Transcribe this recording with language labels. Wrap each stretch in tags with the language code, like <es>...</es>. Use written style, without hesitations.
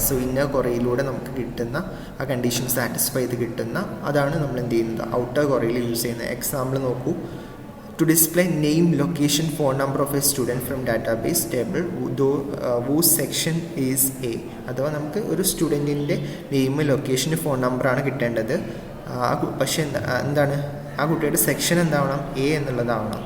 <ml>So inner ക്വറിയിലൂടെ നമുക്ക് കിട്ടുന്ന ആ കണ്ടീഷൻ സാറ്റിസ്ഫൈ ചെയ്ത് കിട്ടുന്ന അതാണ് നമ്മൾ എന്ത് ചെയ്യുന്നത് ഔട്ടർ ക്വറിയിൽ യൂസ് ചെയ്യുന്നത്. എക്സാമ്പിൾ നോക്കൂ.</ml> <en>To display name, location, phone number of a student from database table whose section is A.</en> <ml>അഥവാ നമുക്ക് ഒരു സ്റ്റുഡൻറ്റിൻ്റെ നെയിം, ലൊക്കേഷൻ, ഫോൺ നമ്പറാണ് കിട്ടേണ്ടത്. പക്ഷേ എന്താണ് ആ കുട്ടിയുടെ സെക്ഷൻ എന്താവണം, എ എന്നുള്ളതാവണം.</ml>